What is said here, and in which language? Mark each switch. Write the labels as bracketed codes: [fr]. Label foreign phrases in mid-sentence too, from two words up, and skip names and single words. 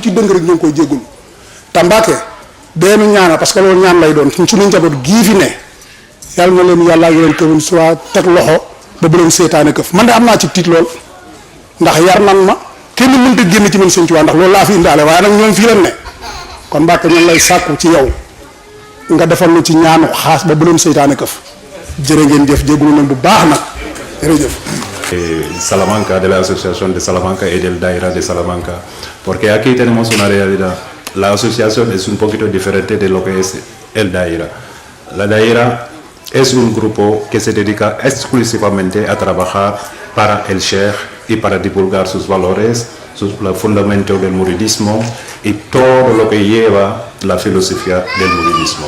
[wo] ci dëng rek ñu ngi koy jéggul te Mbàkke deenu ñaana [fr] parce que [wo] loolu ñaan lay doon suñu njaboot gii fi ne yàlla na leen yàlla yu leen këwul soit teg loxo ba bu leen seetaane këf man de am naa ci tiit lool ndax yar nan ma kenn mënta génn ci man Sëñ Tuubaa ndax loolu laa fi indaale waaye nag ñoom fii leen ne kon Mbàkke ñoom lay sàkku ci yow nga defal lu ci ñaanu xaas ba bu leen seytaane këf jërë ngeen jëf jéggulu nañ bu baax nag jërëjëf [es] Salamanca, de la asociación de Salamanca y del Daira de Salamanca, porque aquí tenemos una realidad. La asociación es un poquito diferente de lo que es el Daira. La Daira es un grupo que se dedica exclusivamente a trabajar para el Sheikh y para divulgar sus valores, los fundamentos del muridismo y todo lo que lleva la filosofía del muridismo.